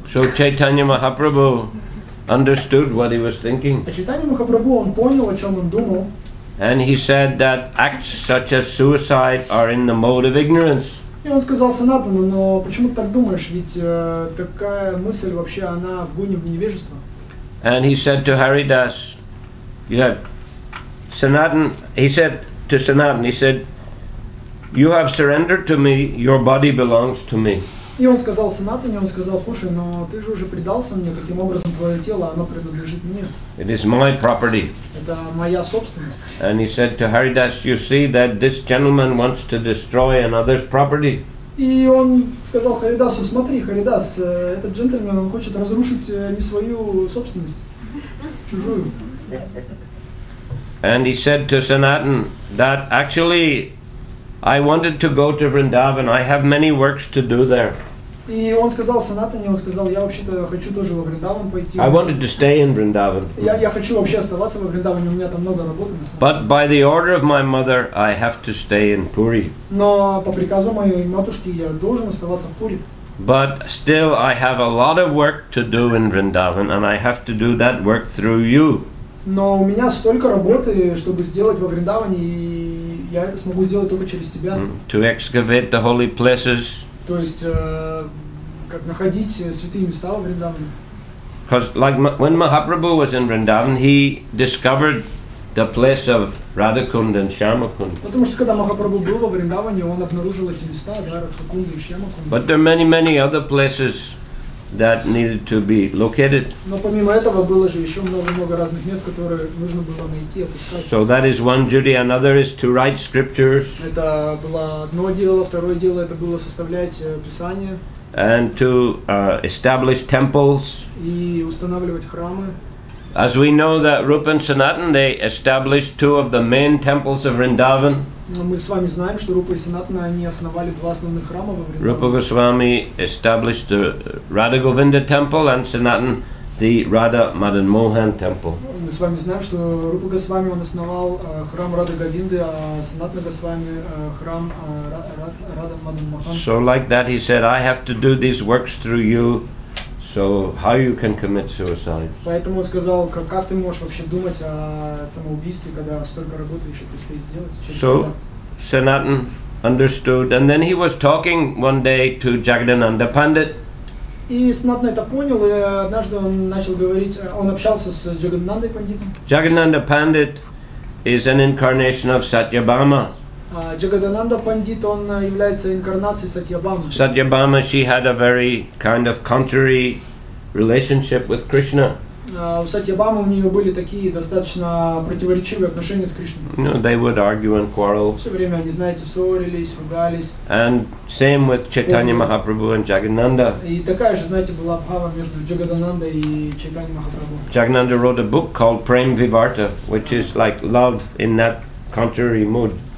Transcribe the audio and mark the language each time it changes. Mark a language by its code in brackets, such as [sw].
[en] So Chaitanya Mahaprabhu understood what he was thinking. [ru] А Чайтанья Махапрабху, он понял, о чем он думал. [en] And he said that acts such as suicide are in the mode of ignorance. [ru] И он сказал Санатану, но почему ты так думаешь, ведь такая мысль вообще, она в гуне невежества. [en] And he said to Haridas, yeah, Sanatana, he said to Sanatana, he said, you have surrendered to me, your body belongs to me. [ru] И он сказал Санатане, он сказал: слушай, но ты же уже предался мне, таким образом твое тело, оно принадлежит мне. [en] It is my property. [ru] Это моя собственность. [en] And he said to Haridas, you see that this gentleman wants to destroy another's property. [ru] И он сказал Харидасу: смотри, Харидас, этот джентльмен, он хочет разрушить не свою собственность, чужую. [en] And he said to Sanatan that actually I wanted to go to Vrindavan. I have many works to do there. [ru] И он сказал Санатане, он сказал: я вообще-то хочу тоже во Вриндаван пойти. [en] I wanted to stay in Vrindavan. [ru] Я хочу вообще оставаться во Вриндаване, у меня там много работы на самом деле. [en] But by the order of my mother, I have to stay in Puri. [ru] Но по приказу моей матушки я должен оставаться в Пури. [en] But still, I have a lot of work to do in Vrindavan, and I have to do that work through you. [ru] Но у меня столько работы, чтобы сделать во Вриндаване, и я это смогу сделать только через тебя. [en] To excavate the holy places. [ru] То есть, как находить святые места во Вриндаване. [en] Because like when Mahaprabhu was in Vrindavan, he discovered the place of Radhakund and Shyamakund. [ru] Потому что когда Махапрабху был во Вриндаване, он обнаружил эти места, да, Радхакунда и Шьямакунда. [en] But there are many other places that needed to be located. [ru] Но помимо этого было же еще много разных мест, которые нужно было найти, отыскать. [en] So that is one duty. Another is to write scriptures. [ru] Это было одно дело, второе дело это было составлять писания. [en] And to establish temples. [ru] И устанавливать храмы. [en] As we know that Rupa and Sanatan, they established two of the main temples of Vrindavan. [ru] Мы с вами знаем, что Рупа и Санатана, они основали два основных храма во Вриндаване. [en] Rupa Goswami established the Radha Govinda temple and Sanatan the Radha Madan Mohan temple. [ru] Мы с вами знаем, что Рупа Госвами он основал храм Рады Говинды, а Санатана Госвами храм Рада Мадан Мохан. [en] So like that he said, I have to do these works through you. So how you can commit suicide? [ru] Поэтому он сказал, как ты можешь вообще думать о самоубийстве, когда столько работы еще предстоит сделать? [en] So Sanatan understood, and then he was talking one day to Jagadananda Pandit. [ru] И Санатана это понял, и однажды он начал говорить, он общался с Джагаданандой Пандитом. [en] Jagadananda Pandit is an incarnation of Satyabhama. [ru] Джагадананда Пандит, он является инкарнацией Сатьябамы. [en] Satyabhama, she had a very kind of contrary relationship with Krishna. [ru] У Сатьябамы у нее были такие достаточно противоречивые отношения с Кришной. [en] You know, they would argue and quarrel. [ru] Все время они, знаете, ссорились, ругались. [en] And same with Chaitanya Mahaprabhu and Jagadananda. [ru] И такая же, знаете, была бхава между Джагаданандой и Чайтанья Махапрабху. [en] Jagadananda wrote a book called Prem Vivarta, which is like love in that contrary mood.